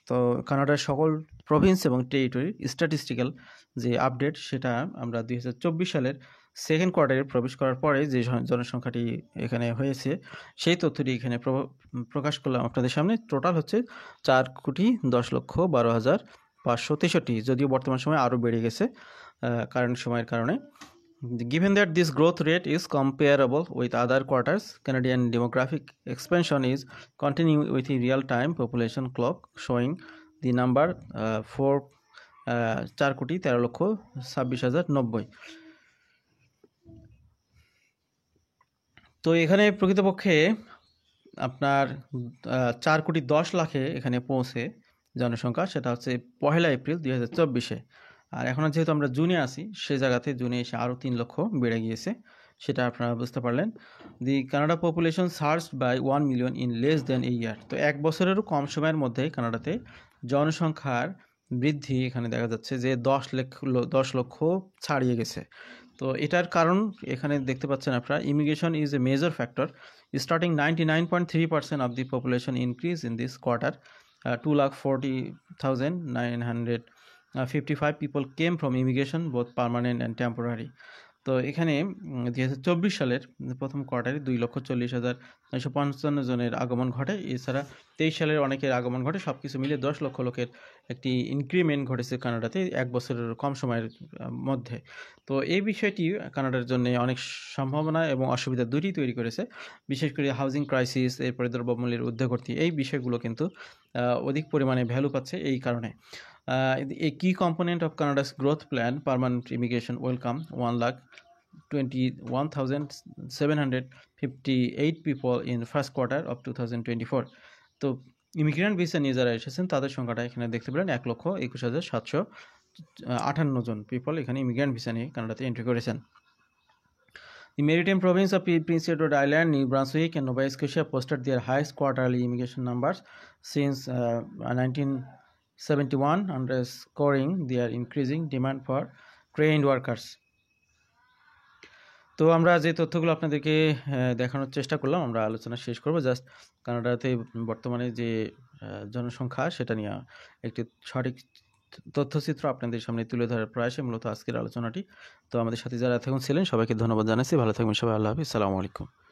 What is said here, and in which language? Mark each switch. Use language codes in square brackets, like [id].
[bn] তো কানাডার সকল প্রভিন্স এবং টেরিটরির স্ট্যাটিস্টিক্যাল যে আপডেট সেটা আমরা 2024 সালের সেকেন্ড কোয়ার্টারে প্রবেশ করার পরে যে জনসংখ্যাটি এখানে হয়েছে সেই তথ্যটি এখানে প্রকাশ করলাম আপনাদের সামনে। টোটাল হচ্ছে 4,10,12,563, যদিও বর্তমান সময়ে আরও বেড়ে গেছে কারেন্ট সময়ের কারণে। [en] Given that this growth rate is comparable with other quarters, Canadian demographic expansion is continuing with a real-time population clock showing the number 4,13,26,90। [bn] তো এখানে প্রকৃতপক্ষে আপনার 4,10,00,000 এখানে পৌঁছে জনসংখ্যা, সেটা হচ্ছে 1 এপ্রিল 2024-এ। আর এখন যেহেতু আমরা জুনে আছি, সেই জায়গাতে জুনে এসে আরও 3 লক্ষ বেড়ে গিয়েছে, সেটা আপনারা বুঝতে পারলেন। [en] The Canada population search by 1 million in less than a year. [bn] তো 1 বছরেরও কম সময়ের মধ্যে কানাডাতে জনসংখ্যার বৃদ্ধি এখানে দেখা যাচ্ছে যে 10 লক্ষ ছাড়িয়ে গেছে। তো এটার কারণ এখানে দেখতে পাচ্ছেন আপনারা, [en] Immigration is a major factor. Starting 99.3% of the population increase in this quarter, 2,40,955 people came from immigration, both permanent and temporary. [bn] তো এখানে 2024 সালের প্রথম কোয়ার্টারে 2,40,955 জনের আগমন ঘটে। এছাড়া 23 সালের অনেকের আগমন ঘটে। সব কিছু মিলে 10 লক্ষ লোকের একটি ইনক্রিমেন্ট ঘটেছে কানাডাতে 1 বছরের কম সময়ের মধ্যে। তো এই বিষয়টি কানাডার জন্য অনেক সম্ভাবনা এবং অসুবিধা দুটি তৈরি করেছে। বিশেষ করে হাউজিং ক্রাইসিস, এরপরে দ্রব্যমূল্যের ঊর্ধ্বগতি, এই বিষয়গুলো কিন্তু অধিক পরিমাণে ভ্যালু পাচ্ছে এই কারণে। [en] A key component of Canada's growth plan, permanent immigration, welcome 1,21,758 people in first quarter of 2024. [bn] তো ইমিগ্রেন্ট ভিসা নিয়ে যারা এসেছেন তাদের সংখ্যাটা এখানে দেখতে পেলেন 1,21,758 জন পিপল এখানে ইমিগ্রেন্ট ভিসা নিয়ে কানাডাতে এন্ট্রি করেছেন। [en] The maritime province of Prince Edward Island, New Brunswick, and Nova Scotia posted their highest quarterly immigration numbers since 1971, underscoring their increasing demand for trained workers. [bn] তো আমরা যে তথ্যগুলো আপনাদেরকে দেখানোর চেষ্টা করলাম, আমরা আলোচনা শেষ করব। জাস্ট কানাডাতে বর্তমানে যে জনসংখ্যা, সেটা নিয়ে একটি সঠিক তথ্যচিত্র আপনাদের সামনে তুলে ধরার প্রয়াসে মূলত আজকের আলোচনাটি। তো আমাদের সাথে যারা এতক্ষণ ছিলেন সবাইকে ধন্যবাদ জানাচ্ছি। ভালো থাকবেন সবাই। আল্লাহ হাফিজ। আসসালামু আলাইকুম।